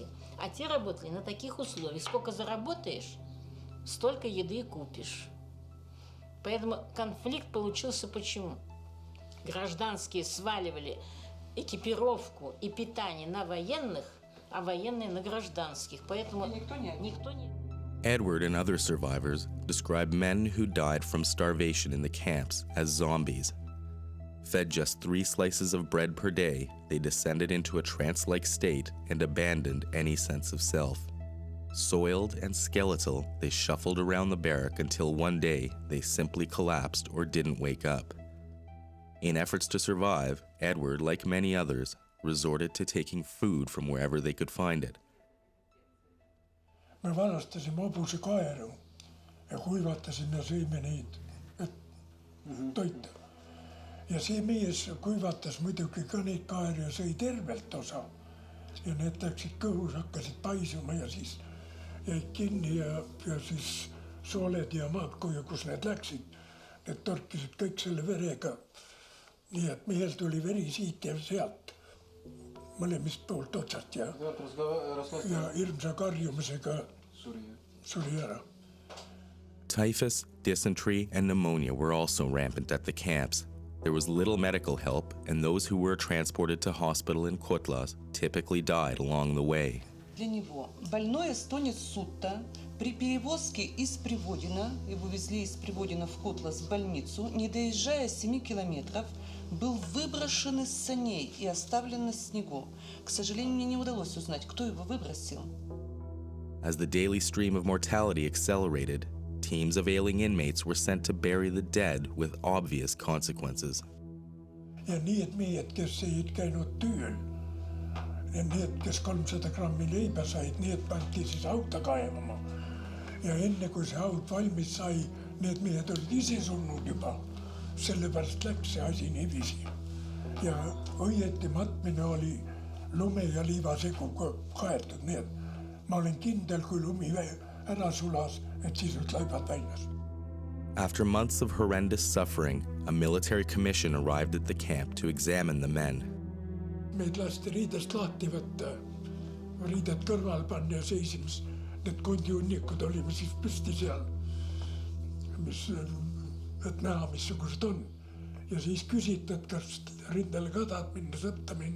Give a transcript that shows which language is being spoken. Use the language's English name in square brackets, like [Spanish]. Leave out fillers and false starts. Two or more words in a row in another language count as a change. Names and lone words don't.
[Russian] А те работали на таких условиях. Сколько заработаешь, столько еды и купишь. Поэтому конфликт получился почему? Гражданские сваливали экипировку и питание на военных, а военные на гражданских. Поэтому никто не... [English] Edward and other survivors describe men who died from starvation in the camps as zombies. Fed just 3 slices of bread per day, they descended into a trance-like state and abandoned any sense of self. Soiled and skeletal, they shuffled around the barrack until one day they simply collapsed or didn't wake up. In efforts to survive, Edward, like many others, resorted to taking food from wherever they could find it. [Estonian] Me varastasime hobuse kaeru ja kuivatasime ja sõime neid, et toita. Ja see mees kuivatas muidugi ka neid kaeri ja sõi tervelt osa. Ja need läksid kõhus, hakkasid paisuma ja siis jäid kinni ja siis sooled ja maadkoju, kus need läksid, need torkisid kõik selle verega. Nii et mehel tuli veri siit ja sealt, mõlemist poolt otsast ja hirmsa karjumisega suri ära. [English] Typhus, dysentery, and pneumonia were also rampant at the camps. There was little medical help, and those who were transported to hospital in Kotlas typically died along the way. [Russian] Для него больной эстонец Сутта при перевозке из Приводина, его везли из Приводина в Котлас в больницу, не доезжая 7 километров, был выброшен из саней и оставлен на снегу. К сожалению, мне не удалось узнать, кто его выбросил. [English] As the daily stream of mortality accelerated, teams of ailing inmates were sent to bury the dead with obvious consequences. [Estonian] Ja need mehed, kes ei käinud tööl, ja need, kes 300 grammi leiba said, need pandi siis auta kaevama. Ja enne kui see aut valmis sai, need mehed olid ise surnud juba. Sellepärast läks see asi niiviisi. Ja õieti matmine oli lume ja liivasegu kaetud, nii et ma olin kindel, kui lumi ära sulas, et siis olid laibad väljas. [English] After months of horrendous suffering, a military commission arrived at the camp to examine the men. [Estonian] Meid lasti riidest lahti võtta, riided kõrval panna ja seisimis. Need kondiunnikud olime siis püsti seal, et näha, missugused on. Ja siis küsitad, kas rindele ka tahad minna, sõtta minna.